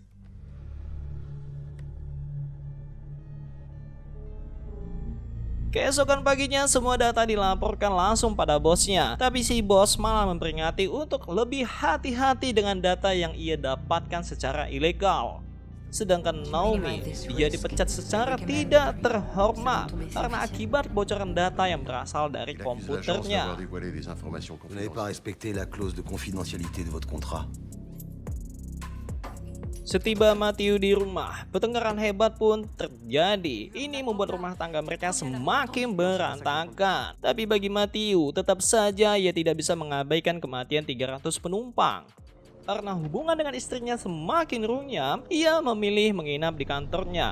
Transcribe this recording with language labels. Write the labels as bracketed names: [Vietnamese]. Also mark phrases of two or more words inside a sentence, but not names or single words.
[Indonesian] Keesokan paginya semua data dilaporkan langsung pada bosnya. Tapi si bos malah memperingati untuk lebih hati-hati dengan data yang ia dapatkan secara ilegal. Sedangkan Naomi, dia dipecat secara tidak terhormat karena akibat bocoran data yang berasal dari komputernya. [French] Vous n'avez pas respecté la clause de confidentialité de votre contrat. [Indonesian] Setiba Matthew di rumah, pertengkaran hebat pun terjadi. Ini membuat rumah tangga mereka semakin berantakan. Tapi bagi Matthew, tetap saja ia tidak bisa mengabaikan kematian 300 penumpang. Karena hubungan dengan istrinya semakin runyam, ia memilih menginap di kantornya.